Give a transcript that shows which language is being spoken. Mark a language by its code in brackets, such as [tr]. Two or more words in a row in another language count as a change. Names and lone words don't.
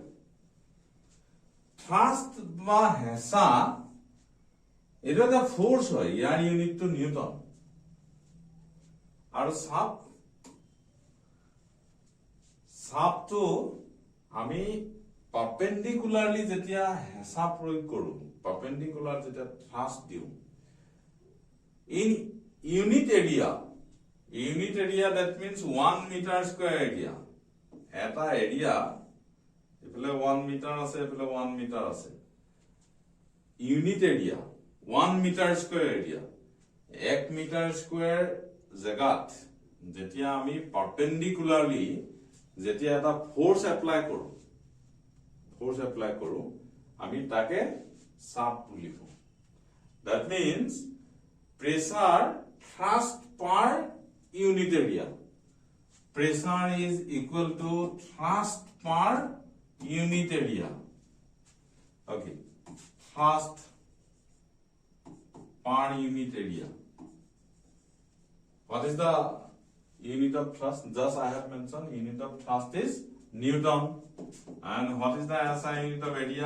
[as] থ্ৰাষ্ট বা হেঁচা এইটো এটা ফোর্স হয়. ইয়াৰ ইউনিটটো নিউটন. আৰু চাপ, চাপটো আমি পারপেন্ডিকুলারলি যেতিয়া হেঁচা প্রয়োগ কৰো, পারপেন্ডিকুলার যেতিয়া থ্রাস্ট দিও, [en] in unit area, unit area that means 1 meter square area. [as] এটা এরিয়া এফালে 1 মিটার আছে, এফালে 1 মিটার আছে. [en] unit area 1 meter square area. [as] 1 মিটার স্কয়ার জায়গাত যেতিয়া আমি পারপেন্ডিকুলারলি যেতিয়া এটা [en] force apply [as] কৰো, [en] force apply [as] কৰো, আমি তাকে চাপ বুলি কওঁ. [en] that means pressure thrust per unit area. pressure is equal to thrust per unit area. Okay, thrust per unit area. What is the unit of thrust? Just I have mentioned unit of thrust is Newton. And what is the SI unit of area?